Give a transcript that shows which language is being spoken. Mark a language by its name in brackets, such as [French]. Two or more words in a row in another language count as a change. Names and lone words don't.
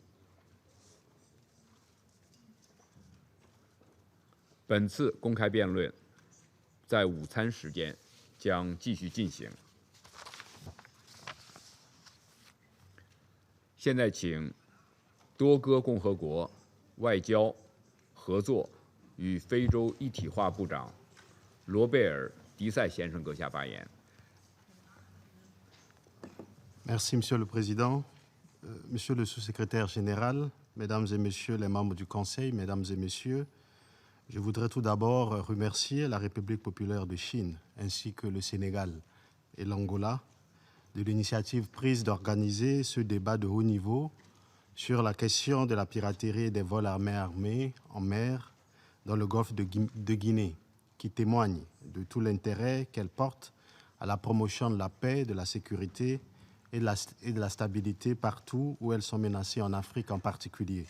[Chinese] 本次公开辩论在午餐时间将继续进行。现在请多哥共和国外交、合作与非洲一体化部长罗贝尔·迪塞先生阁下发言。 [French] Merci, Monsieur le Président. Monsieur le Sous-secrétaire général, Mesdames et Messieurs les membres du Conseil, Mesdames et Messieurs, je voudrais tout d'abord remercier la République populaire de Chine ainsi que le Sénégal et l'Angola de l'initiative prise d'organiser ce débat de haut niveau sur la question de la piraterie et des vols armés en mer dans le golfe de Guinée, qui témoigne de tout l'intérêt qu'elle porte à la promotion de la paix, de la sécurité et de la stabilité partout où elles sont menacées, en Afrique en particulier.